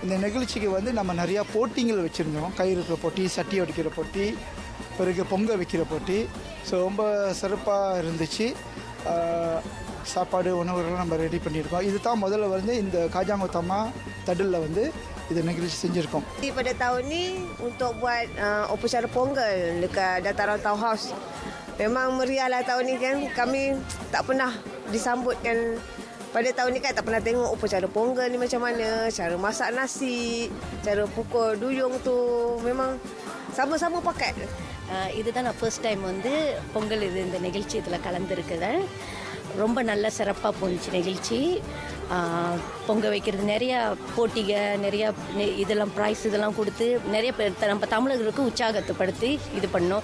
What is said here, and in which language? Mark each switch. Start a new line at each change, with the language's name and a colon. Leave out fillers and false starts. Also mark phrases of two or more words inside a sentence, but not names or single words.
Tamil: இந்த நிகழ்ச்சிக்கு நம்ம நிறையா போட்டிகள் வச்சுருந்தோம். கயிறு இருக்கிற போட்டி, சட்டி அடிக்கிற போட்டி, பிறகு பொங்கல் வைக்கிற போட்டி. ஸோ ரொம்ப சிறப்பாக இருந்துச்சு. சாப்பாடு உணவுகள்லாம் நம்ம ரெடி பண்ணியிருக்கோம். இது தான் முதல்ல இந்த காஜாங்கோத்தம்மா தடில் இது நிகழ்ச்சி செஞ்சுருக்கோம்.
Malay: Pada tahun ni untuk buat upacara Pongal dekat Dataran Town House. Memang meriah lah tahun ni kan. Kami tak pernah disambutkan. Pada tahun ni kan tak pernah tengok upacara Pongal ni macam mana. Cara masak nasi, cara pukul duyung tu memang sama-sama pakat.
Tamil: இதுதான் நான்
English: first time
Tamil: பொங்கல் இந்த நிகழ்ச்சி இதில் கலந்துருக்குறேன். ரொம்ப நல்ல சிறப்பாக போணுச்சு நிகழ்ச்சி. பொங்க வைக்கிறது நிறையா போட்டிகள், நிறையா இதெல்லாம் ப்ரைஸ் இதெல்லாம் கொடுத்து நிறைய பேர் நம்ம தமிழர்களுக்கு உற்சாகத்தைப்படுத்தி இது பண்ணோம்.